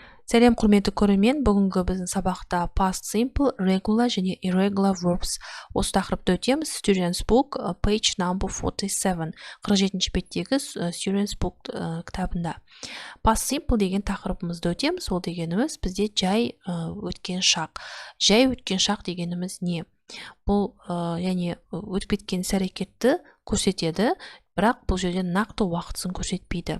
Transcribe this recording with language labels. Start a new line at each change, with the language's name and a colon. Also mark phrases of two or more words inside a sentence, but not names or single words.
Kazakh: Сәлем құрметті көрермен, бүгінгі біздің сабақта
English: past simple,
Kazakh: regular және
English: irregular verbs
Kazakh: осы тақырыпты өтеміз.
English: Students book, page number 47,
Kazakh: 47-ші беттегі
English: Students book
Kazakh: кітабында.
English: Past simple
Kazakh: деген тақырыбымызды өтеміз. Ол дегеніміз бізде жай өткен шақ. Жай өткен шақ дегеніміз не? Бұл яғни өтіп кеткен іс-әрекетті көрсетеді, бірақ бұл жерде нақты уақытысын көрсетпейді.